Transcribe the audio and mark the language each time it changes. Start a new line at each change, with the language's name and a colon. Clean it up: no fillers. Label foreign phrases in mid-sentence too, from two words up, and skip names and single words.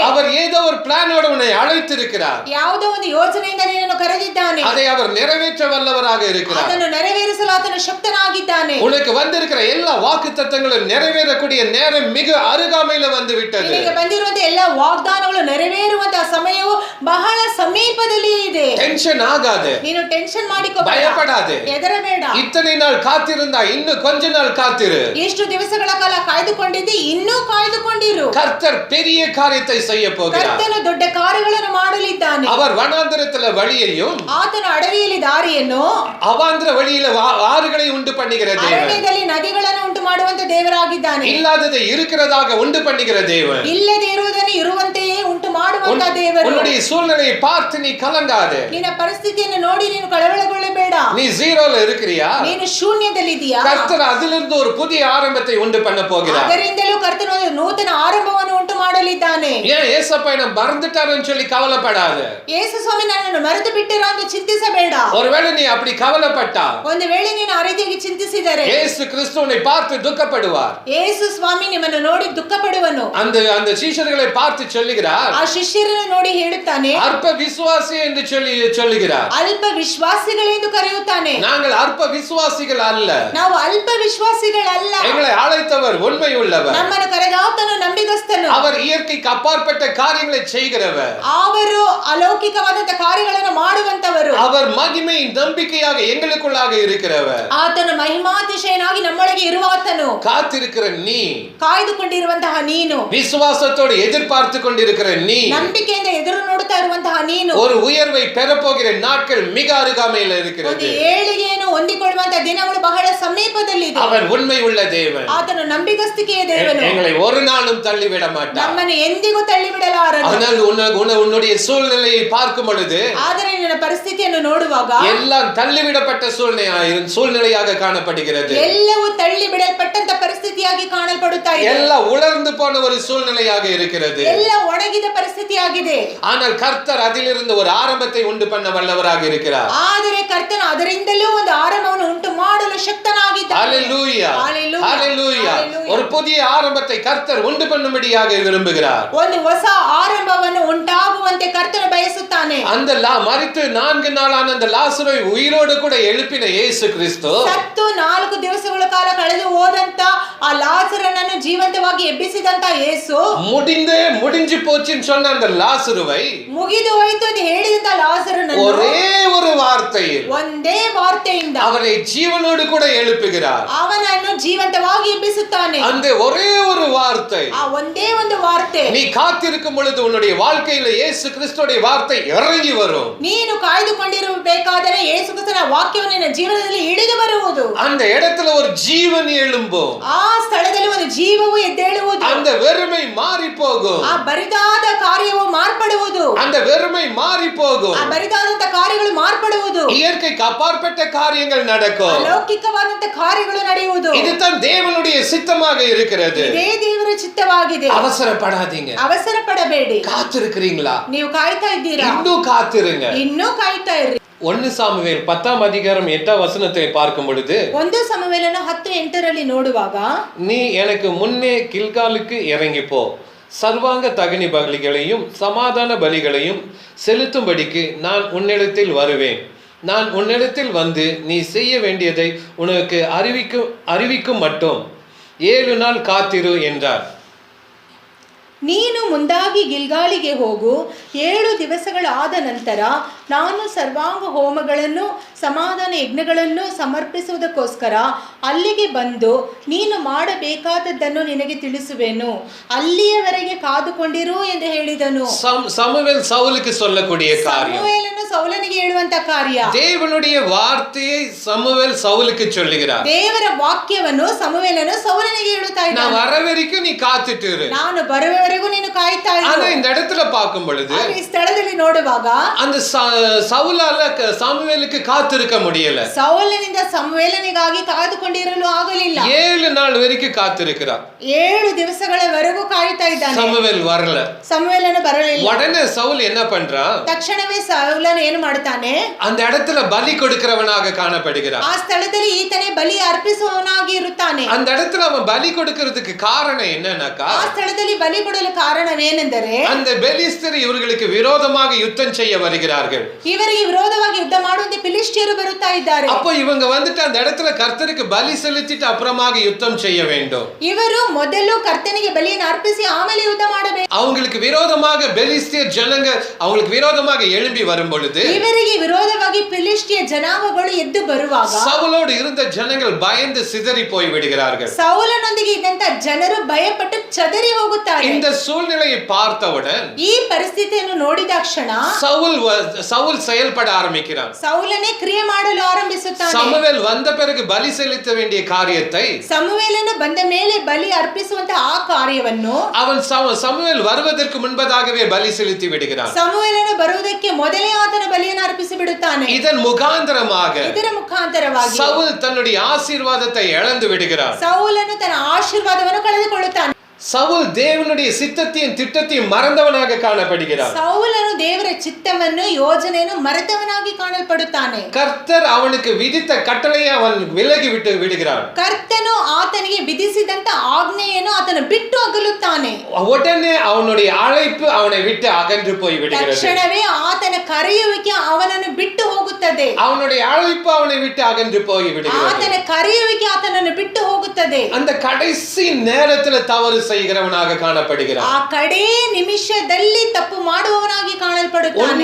Tamil: அவர் ஏதோ ஒரு பிளானோடு உன்னை அழைத்திருக்கிறார்.
Kannada: ಯಾವುದೋ ಒಂದು ಯೋಜನೆಯಿಂದ ನಿನ್ನನ್ನು ಕರೆದಿದ್ದಾನೆ.
Tamil: அதை அவர் நிறைவேற்ற வல்லவராக இருக்கிறார்.
Kannada: ಅದನ್ನು ನೆರವೇರಿಸಲು ಆತನು ಶಕ್ತನಾಗಿದ್ದಾನೆ.
Tamil: உனக்கு வந்திருக்கிற எல்லா வாக்குத்தத்தங்களும் நிறைவேறக்கூடிய நேரம் மிக அருகாமையில வந்து விட்டது.
Kannada: ನಿನಗೆ ಬಂದಿರುವಂತ ಎಲ್ಲ ವಾಗ್ದಾನಗಳು ನೆರವೇರುವಂತಹ ಸಮಯವು ಬಹಳ ಸಮೀಪದಲ್ಲಿ ಇದೆ.
Tamil: டென்ஷன் ஆகாது,
Kannada: ನೀನು ಟೆನ್ಷನ್ ಮಾಡಿಕೋಬೇಡ,
Tamil: பயப்படாது.
Kannada: ಹೆದರಬೇಡ.
Tamil: இத்தனை நாள் காத்திருந்தா இன்னும் கொஞ்ச நாள் காத்திரு.
Kannada: ಎಷ್ಟು ದಿವಸಗಳ ಕಾಲ ಕಾಯ್ದುಕೊಂಡಿದ್ದಿ, ಇನ್ನೂ ಕಾಯ್ದುಕೊಂಡಿರು.
Tamil: கர்த்தர் பெரிய காரியத்தை செய்ய போகிறார்.
Kannada: ಕರ್ತನು ದೊಡ್ಡ ಕಾರ್ಯಗಳನ್ನು ಮಾಡಲಿದ್ದಾನೆ.
Tamil: அவர் வனாந்தரத்துல வழியையும்,
Kannada: ಆತನು ಅಡವಿಯಲ್ಲಿ ದಾರಿಯನ್ನು,
Tamil: அவாந்திர வழியில ஆறுகளை உண்டு பண்ணுகிற தேவன்,
Kannada: ಅರಣ್ಯದಲ್ಲಿ ನದಿಗಳನ್ನು ಉಂಟು ಮಾಡುವಂತ ದೇವರಾಗಿದ್ದಾನೆ.
Tamil: இல்லாததை இருக்கிறதாக உண்டு பண்ணுகிற தேவன்,
Kannada: ಇಲ್ಲದೆ ಇರುವುದನ್ನು ಇರುವಂತೆಯೇ ಉಂಟು ಮಾಡುವಂತ ಮಾಡುವಂತ ದೇವರು.
Tamil: உன்னுடைய சூழ்நிலையை பார்த்து நீ கலங்காதே.
Kannada: ನಿನ್ನ ಪರಿಸ್ಥಿತಿಯನ್ನು ನೋಡಿ ನೀನು ಕಳವಳಗೊಳ್ಳಬೇಡ.
Tamil: நீ ஜீரோல இருக்கிறியா?
Kannada: ನೀನು ಶೂನ್ಯದಲ್ಲಿದ್ದೀಯಾ?
Tamil: கர்த்தர் அதிலிருந்து ஒரு புதிய ஆரம்பத்தை உண்டு பண்ண போகிறார்.
Kannada: ಅದರಿಂದಲೂ ಕರ್ತನು ಒಂದು ನೂತನ ಆರಂಭವನ್ನು ಉಂಟು ಮಾಡಲಿದ್ದಾನೆ.
Tamil: ஏன் ஏசப்பா என்ன மறந்துட்டாருன்னு சொல்லி கவலைப்படாத.
Kannada: ಯೇಸು ಸ್ವಾಮಿ ನನ್ನನ್ನು ಮರೆತು ಬಿಟ್ಟಿರೋ ಅಂತ ಚಿಂತಿಸಬೇಡ.
Tamil: ஒருவேளை நீ அப்படி கவலைப்பட்டா,
Kannada: ಒಂದು ವೇಳೆ ನೀನು ಆ ರೀತಿಯಾಗಿ ಚಿಂತಿಸಿದರೆ
Tamil: இயேசு கிறிஸ்துவை பார்த்து துக்கப்படுவார்.
Kannada: ಯೇಸು ಸ್ವಾಮಿ ನಿಮ್ಮನ್ನು ನೋಡಿ ದುಃಖ ಪಡುವನು.
Tamil: அந்த சீஷர்களை பார்த்து சொல்லுகிறார்,
Kannada: ಆ ಶಿಷ್ಯರನ್ನು ನೋಡಿ ಹೇಳುತ್ತಾನೆ,
Tamil: அற்ப விசுவாசி என்று சொல்லுகிறார்.
Kannada: ಅಲ್ಪ ವಿಶ್ವಾಸಿಗಳೆಂದು ಕರೆಯುತ್ತಾನೆ.
Tamil: நாங்கள் அற்ப விசுவாசிகள் அல்ல,
Kannada: ನಾವು ಅಲ್ಪ ವಿಶ್ವಾಸಿಗಳಲ್ಲ.
Tamil: எங்களை அழைத்தவர் உண்மை உள்ளவர்.
Kannada: ನಮ್ಮನ್ನು ಕರೆದಾತನು ನಂಬಿಗಸ್ತನು.
Tamil: அவர் இயற்கைக்கு அப்பாற்பட்ட காரியங்களை செய்கிறவர்.
Kannada: ಅವರು ಅಲೌಕಿಕವಾದಂತ ಕಾರ್ಯಗಳನ್ನು ಮಾಡುವಂತವರು.
Tamil: அவர் மகிமை நம்பிக்கையாக எங்களுக்குள்ளாக இருக்கிறவர்.
Kannada: ಆತನು ಮಹಿಮಾತಿಶಯನಾಗಿ ನಮ್ಮೊಳಗೆ ಇರುವಾತನು.
Tamil: காத்திருக்கிற நீ,
Kannada: ಕಾಯ್ದುಕೊಂಡಿರುವಂತಹ ನೀನು,
Tamil: விசுவாசத்தோடு எதிர்பார்த்து கொண்டிருக்கிற நீ,
Kannada: ನಂಬಿಕೆಯಿಂದ ಎದುರು ನೋಡುತ್ತಾ ಇರುವಂತಹ ನೀನು,
Tamil: ஒரு உயர்வை பெறப்போகிற நாட்கள் மிக அருகாமையில்
Kannada: ಒಂದು
Tamil: இருக்கிறது.
Kannada: ಏಳಿಗೆಯನ್ನು ಹೊಂದಿಕೊಳ್ಳುವಂತಹ ದಿನಗಳು ಬಹಳ ಸಮೀಪದಲ್ಲಿದೆ.
Tamil: அவர் உண்மை உள்ள தேவன்.
Kannada: ಆತನು ನಂಬಿಗಸ್ತಿಕೆಯ ದೇವನು.
Tamil: எங்களை ஒரு நாளும் தள்ளிவிட மாட்டார்.
Kannada: ನಮ್ಮನ್ನು ಎಂದಿಗೂ ತಳ್ಳಿಬಿಡಲಾರನು.
Tamil: ஆனால் உன்னுடைய சூழ்நிலையை பார்க்கும் பொழுது,
Kannada: ಆದರೆ ನಿನ್ನ ಪರಿಸ್ಥಿತಿಯನ್ನು ನೋಡುವಾಗ
Tamil: எல்லாம் தள்ளிவிடப்பட்ட சூழ்நிலையாக காணப்படுகிறது.
Kannada: ಎಲ್ಲವೂ ತಳ್ಳಿ ಬಿಡಲ್ಪಟ್ಟಂತ ಪರಿಸ್ಥಿತಿಯಾಗಿ ಕಾಣಲ್ಪಡುತ್ತಾ ಇದೆ.
Tamil: எல்லாம் உலர்ந்து போன ஒரு சூழ்நிலையாக இருக்கிறது.
Kannada: ಎಲ್ಲ ಒಣಗಿದ ಪರಿಸ್ಥಿತಿಯಾಗಿದೆ.
Tamil: ஆனால் கர்த்தர் அதிலிருந்து ஒரு ஆரம்பத்தை உண்டு பண்ண வல்லவராக இருக்கிறார்.
Kannada: ಆದರೆ ಕರ್ತನು ಅದರಿಂದಲೂ ಒಂದು ಆರಂಭವನ್ನು ಉಂಟು ಮಾಡಲು ಶಕ್ತನಾಗಿದ್ದಾನೆ.
Tamil: ஹalleluya, ஹalleluya, ஹalleluya. ஹalleluya. ஒரு புதிய ஆரம்பத்தை கர்த்தர் உண்டு பண்ணும்படியாக விரும்புகிறார்.
Kannada: ಒಂದು ಹೊಸ ಆರಂಭವನ್ನು ಉಂಟಾಗುವಂತೆ ಕರ್ತನು ಬಯಸುತ್ತಾನೆ.
Tamil: அந்த மரித்து 4 நாளான அந்த லாசரை உயிரோடு கூட எழுப்பின இயேசு கிறிஸ்து,
Kannada: ಸತ್ತು 4 ದಿವಸಗಳ ಕಾಲ ಕಳೆದು ಹೋದಂತ ಆ ಲಾಜರನನ್ನು ಜೀವಂತವಾಗಿ ಎಬ್ಬಿಸಿದಂತ ಯೇಸು,
Tamil: முடிஞ்சு போச்சுன்னு சொன்ன அந்த லாசருவை
Kannada: ಮುಗಿದು ಹೋಯಿತು ಎಂದು ಹೇಳಿದಂತ ಲಾಜರನನ್ನು
Tamil: ஒரே ஒரு வார்த்தையில்,
Kannada: ಒಂದೇ ವಾರ್ತೆಯಿಂದ
Tamil: அவரை ஜீவனோடு கூட எழுப்புகிறார்.
Kannada: ಅವನನ್ನು ಜೀವಂತವಾಗಿ ಎಬ್ಬಿಸುತ್ತಾನೆ.
Tamil: அந்த ஒரே ஒரு வார்த்தை,
Kannada: ಆ ಒಂದೇ ಒಂದು ವಾರ್ತೆ.
Tamil: நீ காத்திருக்கும் பொழுது உன்னுடைய வாழ்க்கையில இயேசு கிறிஸ்துவோட வார்த்தை இறங்கி வரும்.
Kannada: ನೀನು ಕಾಯ್ದುಕೊಂಡಿರಬೇಕಾದರೆ ಯೇಸು ಕ್ರಿಸ್ತನ ವಾಕ್ಯವು ನಿನ್ನ ಜೀವನದಲ್ಲಿ ಇಳಿದು ಬರುವುದು.
Tamil: அந்த இடத்துல ஒரு ஜீவன் எழும்பும்.
Kannada: ಆ ಸ್ಥಳದಲ್ಲಿ ಒಂದು ಜೀವವು ಎದ್ದೇಳುವುದು.
Tamil: அந்த வெறுமை மாறி போகும்.
Kannada: ಆ ಬರಿದಾದ ಕಾರ್ಯವು ಮಾರ್ಪಡುವುದು.
Tamil: அந்த வெறுமை மாறி போகும்.
Kannada: ಆ ಬರಿದಾದಂತ ಕಾರ್ಯಗಳು ಮಾರ್ಪಡುವುದು.
Tamil: இயற்கைக்கு அப்பாற்பட்ட காரியங்கள் நடக்கும்.
Kannada: ಅಲೌಕಿಕವಾದಂತ ಕಾರ್ಯಗಳು ನಡೆಯುವುದು.
Tamil: இதுதான் தேவனுடைய சித்தமாக இருக்கிறது.
Kannada: ಇದೇ ದೇವರ ಚಿತ್ತವಾಗಿದೆ.
Tamil: அவசரப்படாதீங்க.
Kannada: ಅವಸರ ಪಡಬೇಡಿ.
Tamil: காத்திருக்கிறீங்களா?
Kannada: ನೀವು ಕಾಯ್ತಾ ಇದ್ದೀರಾ?
Tamil: இன்னும் காத்திருங்க.
Kannada: ಇನ್ನೂ ಕಾಯ್ತಾ ಇರ್ರಿ.
Tamil: 1 சாமுவேல் 10ஆம் அதிகாரம் 8ஆம் வசனத்தை பார்க்கும் பொழுது,
Kannada: 1 ಸಮುವೇಲನ 10:8ರಲ್ಲಿ ನೋಡುವಾಗ,
Tamil: நீ எனக்கு முன்னே கில்காலுக்கு இறங்கி போ, சர்வாங்க தகனி பலிகளையும் சமாதான பலிகளையும் செலுத்தும்படிக்கு நான் உன்னிடத்தில் வருவேன். நான் உன்னிடத்தில் வந்து நீ செய்ய வேண்டியதை உனக்கு அறிவிக்கும் மட்டும் 7 நாள் காத்திரு என்றார்.
Kannada: ನೀನು ಮುಂದಾಗಿ ಗಿಲ್ಗಾಲಿಗೆ ಹೋಗು. 7 ದಿವಸಗಳಾದ ನಂತರ ನಾನು ಸರ್ವಾಂಗ ಹೋಮಗಳನ್ನು ಸಮಾಧಾನ ಯಜ್ಞಗಳನ್ನು ಸಮರ್ಪಿಸುವುದಕ್ಕೋಸ್ಕರ ಅಲ್ಲಿಗೆ ಬಂದು ನೀನು ಮಾಡಬೇಕಾದದ್ದನ್ನು ನಿನಗೆ ತಿಳಿಸುವೆನು. ಅಲ್ಲಿಯವರೆಗೆ ಕಾದುಕೊಂಡಿರು ಎಂದು ಹೇಳಿದನು.
Tamil: சமுவேல் சவுலுக்கு சொல்லக்கூடிய காரியம்,
Kannada: ಸಮುವೇಲನು ಸೌಲನಿಗೆ ಹೇಳುವಂತ ಕಾರ್ಯ.
Tamil: தேவனுடைய வார்த்தையை சமுவேல் சவுலுக்கு சொல்லுகிறார்.
Kannada: ದೇವರ ವಾಕ್ಯವನ್ನು ಸಮುವೇಲನು ಸೌಲನಿಗೆ ಹೇಳುತ್ತಾ ಇದ್ದಾನೆ.
Tamil: நான் வர வரைக்கும் நீ காத்துட்டு இரு.
Kannada: ನಾನು ಬರುವವರೆಗೂ ನೀನು ಕಾಯ್ತಾ ಇರು.
Tamil: ஆனா இந்த இடத்துல பார்க்கும் பொழுது,
Kannada: ಈ ಸ್ಥಳದಲ್ಲಿ ನೋಡುವಾಗ,
Tamil: அந்த சவுலால சாமுவேலுக்கு காத்திருக்க முடியல.
Kannada: ಸೌಲನಿಂದ ಸಮುವೇಲನಿಗಾಗಿ ಕಾದುಕೊಂಡಿರಲು ಆಗಲಿಲ್ಲ.
Tamil: 7 நாள் வரைக்கும் காத்திருக்கிறார்.
Kannada: 7 ದಿವಸಗಳವರೆಗೂ ಕಾಯ್ತಾ ಇದ್ದಾನೆ.
Tamil: சமுவேல் வரல.
Kannada: ಸಮುವೇಲನು ಬರಲಿಲ್ಲ.
Tamil: உடனே சவுல் என்ன பண்றான்?
Kannada: ತಕ್ಷಣವೇ ಸೌಲನು ಏನು ಮಾಡುತ್ತಾನೆ?
Tamil: அந்த இடத்துல பலி கொடுக்கிறவனாக காணப்படுகிறான்.
Kannada: ಆ ಸ್ಥಳದಲ್ಲಿ ಈತನೇ ಬಲಿ ಅರ್ಪಿಸುವವನಾಗಿ ಇರುತ್ತಾನೆ.
Tamil: அந்த இடத்துல அவன் பலி கொடுக்கிறதுக்கு காரணம் என்னன்னாக்கா,
Kannada: ಆ ಸ್ಥಳದಲ್ಲಿ ಬಲಿ ಕೊಡಲು ಕಾರಣವೇನೆಂದರೆ,
Tamil: அந்த பெலிஸ்தர் இவர்களுக்கு விரோதமாக யுத்தம் செய்ய வருகிறார்கள்.
Kannada: ಇವರಿಗೆ ವಿರೋಧವಾಗಿ ಯುದ್ಧ ಮಾಡುವಂತೆ ಫಿಲಿಷ್ಟಿಯರು ಬರುತ್ತಾ ಇದ್ದಾರೆ.
Tamil: அப்போ இவங்க வந்துட்டு அந்த இடத்துல கர்த்தருக்கு பலி செலுத்திட்டு அப்புறமாக யுத்தம் செய்ய வேண்டும்.
Kannada: ಇವರು ಮೊದಲು ಕರ್ತನಿಗೆ ಬಲಿಯನ್ನು ಅರ್ಪಿಸಿ ಆಮೇಲೆ ಯುದ್ಧ ಮಾಡಬೇಕು.
Tamil: அவங்களுக்கு விரோதமாக பெலிஸ்தியர் ஜனங்க அவங்களுக்கு விரோதமாக எழும்பி வரும் பொழுது,
Kannada: ಇವರಿಗೆ ವಿರೋಧವಾಗಿ ಫಿಲಿಷ್ಟಿಯ ಜನಾಂಗಗಳು ಎದ್ದು ಬರುವಾಗ
Tamil: சவுலோடு இருந்த ஜனங்கள் பயந்து சிதறி போய் விடுகிறார்கள்.
Kannada: ಸೌಲನೊಂದಿಗೆ ಇದ್ದಂತ ಜನರು ಭಯಪಟ್ಟು ಚದರಿ ಹೋಗುತ್ತಾರೆ.
Tamil: இந்த சூழ்நிலையை பார்த்தவுடன்
Kannada: ಈ ಪರಿಸ್ಥಿತಿಯನ್ನು ನೋಡಿದ ಕ್ಷಣ
Tamil: சவுல் செயல்பட ஆரம்பிக்கிறான்.
Kannada: ಸೌಲನೇ ಕ್ರಿಯೆ ಮಾಡಲು ಆರಂಭಿಸುತ್ತಾನೆ.
Tamil: ಸಮುವೇಲ್ வந்த பிறகு பலி செலுத்த வேண்டிய காரியத்தை
Kannada: ಸಮುವೇಲನು ಬಂದ ಮೇಲೆ ಬಲಿ ಅರ್ಪಿಸುವಂತ ಆ ಕಾರ್ಯವನ್ನು
Tamil: அவன் ಸಮುವೇಲ್ வருவதற்கு முன்பதாகவே பலி செலுத்தி விடுகிறான்.
Kannada: ಸಮುವೇಲನು ಬರುವುದಕ್ಕೆ ಮೊದಲೇ ಆತನ ಬಲಿಯನ್ನು ಅರ್ಪಿಸಿ ಬಿಡುತ್ತಾನೆ.
Tamil: இதன் முகாந்தரமாக
Kannada: ಇದರ ಮುಖಾಂತರವಾಗಿ
Tamil: சவுல் தன்னுடைய ஆசீர்வாதத்தை இழந்து விடுகிறான்.
Kannada: ಸೌಲನು ತನ್ನ ಆಶೀರ್ವಾದವನ್ನು ಕಳೆದುಕೊಳ್ಳುತ್ತಾನೆ.
Tamil: சவுல் தேவனுடைய சித்தத்தையும் திட்டத்தையும் மறந்தவனாக காணப்படுகிறான்.
Kannada: ಸೌಲನು ದೇವರ ಚಿತ್ತವನ್ನು ಯೋಜನೆಯನ್ನು ಮರೆತವನಾಗಿ ಕಾಣಲ್ಪಡುತ್ತಾನೆ.
Tamil: கர்த்தர் அவனுக்கு விதித்த கட்டளையை அவன் விலகி விட்டு விடுகிறான்.
Kannada: ಕರ್ತನು ಆತನಿಗೆ ವಿಧಿಸಿದಂತ ಆಜ್ಞೆಯನ್ನು ಆತನು ಬಿಟ್ಟು ಅಗಲುತ್ತಾನೆ.
Tamil: உடனே அவனுடைய அழைப்பு அவனை விட்டு அகன்று போய் விடுகிறது.
Kannada: ತಕ್ಷಣವೇ ಆತನ ಕರೆಯುವಿಕೆ ಅವನನ್ನು ಬಿಟ್ಟು ಹೋಗುತ್ತದೆ.
Tamil: அவனுடைய அழைப்பு அவனை விட்டு அகன்று போய் விடுகிறது.
Kannada: ಆತನ ಕರೆಯುವಿಕೆ ಆತನನ್ನು ಬಿಟ್ಟು ಹೋಗುತ್ತದೆ.
Tamil: அந்த கடைசி நேரத்துல தவறு செய்கிறவனாக காணப்படுகிறான்.
Kannada: ಆ ಕಡೆ ನಿಮಿಷದಲ್ಲಿ ತಪ್ಪು ಮಾಡುವವನಾಗಿ ಕಾಣಲ್ಪಡುತ್ತಾನೆ.